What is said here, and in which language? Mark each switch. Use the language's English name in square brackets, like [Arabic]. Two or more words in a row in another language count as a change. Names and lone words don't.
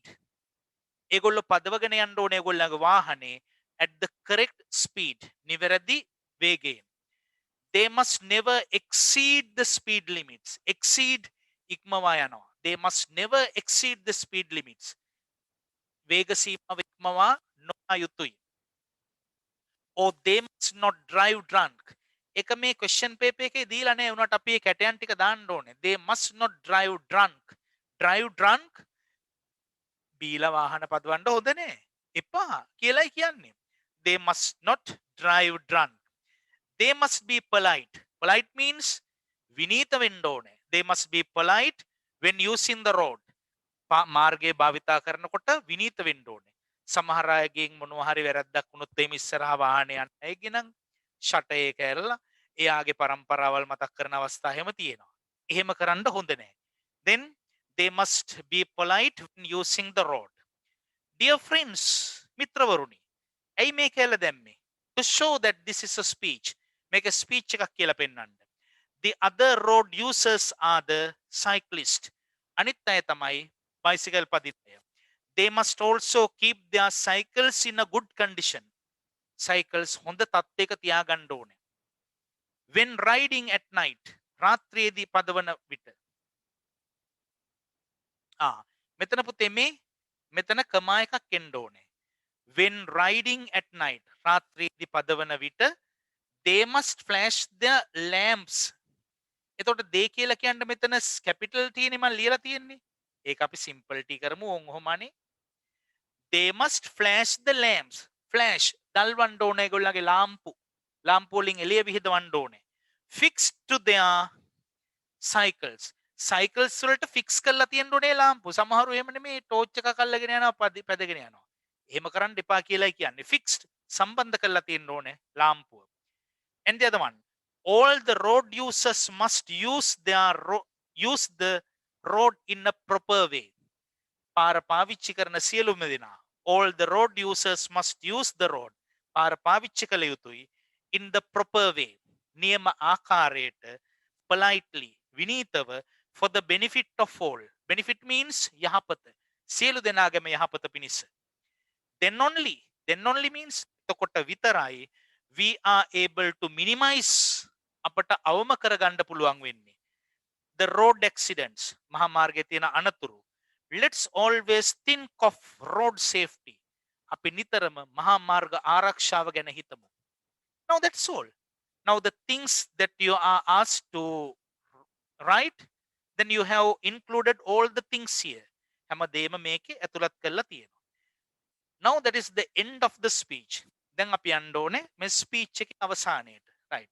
[Sinhala] ඒගොල්ලෝ පදවගෙන යන්න ඕනේ ඒගොල්ලන්ගේ වාහනේ [English] at the correct speed. [Sinhala] නිවැරදි වේගයෙන්. [English] They must never exceed the speed limits. [Sinhala] Exceed ඉක්මවා යනවා. [English] They must never exceed the speed limits. [Sinhala] වේග සීමාව ඉක්මවා නොයා යුතුයි. [English] Or they must not drive drunk. [Sinhala] එක මේ [English] question paper [Sinhala] එකේ දීලා නැහැ උනට අපි ඒ කැටයන් ටික දාන්න ඕනේ. [English] They must not drive drunk. Drive drunk [Sinhala] බීලා වාහන පදවන්න හොඳ නෑ. එපා කියලායි කියන්නේ. [English] They must not drive drunk. They must be polite. Polite means [Sinhala] විනීත වෙන්න ඕනේ. [English] They must be polite when using the road. [Sinhala] මාර්ගය භාවිතා කරනකොට විනීත වෙන්න ඕනේ. සමහර අයගෙන් මොනවා හරි වැරද්දක් වුණොත් එimhe ඉස්සරහා වාහනේ යන්න අයගේ නම් ෂටර් එක ඇරලා එයාගේ පරම්පරාවල් මතක් කරන අවස්ථා හැම තියෙනවා. එහෙම කරන්න හොඳ නැහැ. [English] Then they must be polite when using the road. Dear friends, [Sinhala] මිත්‍රවරුනි. ඇයි මේ කියලා දැම්මේ? [English] To show that this is a speech. [Sinhala] මේක ස්පීච් එකක් කියලා පෙන්වන්න. [English] The other road users are the cyclists. [Sinhala] අනිත් අය තමයි bicycle පදින. [English] They must also keep their cycles in a good condition. [Sinhala] Cycles හොඳ තත්ත්වයක තියාගන්න ඕනේ. [English] When riding at night, [Sinhala] රාත්‍රියේදී පදවන විට. මෙතන පුතේ මෙතන කමා එකක් එන්න ඕනේ. [English] When riding at night, [Sinhala] රාත්‍රියේදී පදවන විට [English] they must flash their lamps. [Sinhala] එතකොට they කියලා කියන්න මෙතන [English] capital T [Sinhala] නේ මම ලියලා තියෙන්නේ. ඒක අපි [English] simple T [Sinhala] කරමු ඔහොමනේ. [English] They must flash the lamps. [Sinhala] Flash දල්වන්න ඕනේ ඒගොල්ලන්ගේ ලාම්පු වලින් එළිය විහිදවන්න ඕනේ. [English] Fixed to their cycles. [Sinhala] Cycles වලට fix කරලා තියෙන්න ඕනේ ලාම්පු. සමහරව එහෙම නෙමේ ටෝච් එකක් අල්ලගෙන යනවා පැදගෙන යනවා. එහෙම කරන්න එපා කියලායි කියන්නේ. Fixed සම්බන්ධ කරලා තියෙන්න ඕනේ ලාම්පුව. [English] And the other one, all the road users must use the road in a proper way. [Sinhala] පාර පාවිච්චි කරන සියලුම දෙනා. [English] All the road users must use the road. [Sinhala] පාර පාවිච්චි කළ යුතුයි [English] in the proper way. [Sinhala] නියම ආකාරයට [English] politely විනීතව for the benefit of all. Benefit means [Sinhala] යහපත. සියලු දෙනාගේම යහපත පිණිස. [English] Then only means [Sinhala] එතකොට විතරයි [English] we are able to minimize [Sinhala] අපට අවම කරගන්න පුළුවන් වෙන්නේ [English] the road accidents [Sinhala] මහා මාර්ගයේ තියෙන අනතුරු. [English] Let's always think of road safety. [Sinhala] අපි නිතරම මහා මාර්ග ආරක්ෂාව ගැන හිතමු. [English] Now that's all. Now the things that you are asked to write, then you have included all the things here. [Sinhala] හැමදේම මේකේ ඇතුළත් කරලා තියෙනවා. [English] Now that is the end of the speech. [Sinhala] දැන් අපි යන්න ඕනේ මේ speech එකේ අවසානයට. [English] Right.